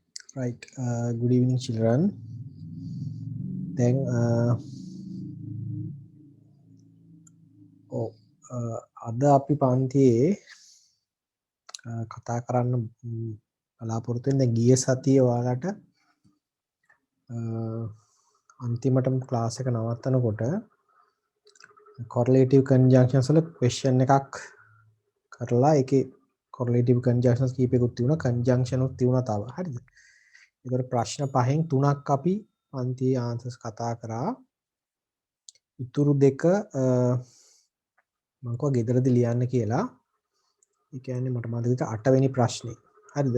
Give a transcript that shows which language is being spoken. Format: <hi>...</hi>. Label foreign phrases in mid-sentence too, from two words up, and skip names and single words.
<en>Right. Good evening, children. Then,</en> <si>අද අපි පන්තියේ කතා කරන්න බලාපොරොත්තු වෙන දැන් ගිය සතියේ ඔයාලට අන්තිමටම ක්ලාස් එක නවත්තනකොට</si> <en>correlative conjunctions</en> <si>වල question එකක් කරලා ඒකේ</si> <en>correlative conjunctions</en> <si>කීපයකුත් තිබුණා conjunction උත් තිබුණා තව. හරිද? ඒතර ප්‍රශ්න පහෙන් තුනක් අපි පන්තියේ answers කතා කරා. ඉතුරු දෙක මම කිව්වා ගෙදරදී ලියන්න කියලා. ඒ කියන්නේ මට මතකද 8 වෙනි ප්‍රශ්නේ. හරිද?</si>